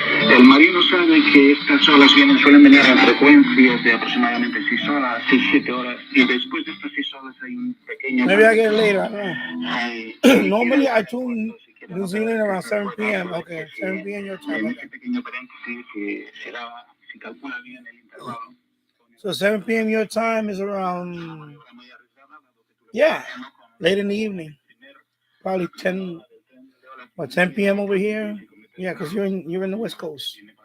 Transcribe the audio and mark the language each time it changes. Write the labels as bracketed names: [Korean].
[Spanish] El marino sabe que estas olas suelen venir a frecuencias de aproximadamente 6 horas, 6-7 horas, y después de estas 6 horas hay un pequeño... [English] Maybe I get it later. Normally I tune New Zealand around 7 p.m. Okay, 7 p.m. your time. [Spanish] Este pequeño paréntesis que será si calcula bien el intervalo. [English] So 7 p.m. your time is around, yeah, late in the evening. Probably 10 p.m. over here. Yeah, because you're in the West Coast.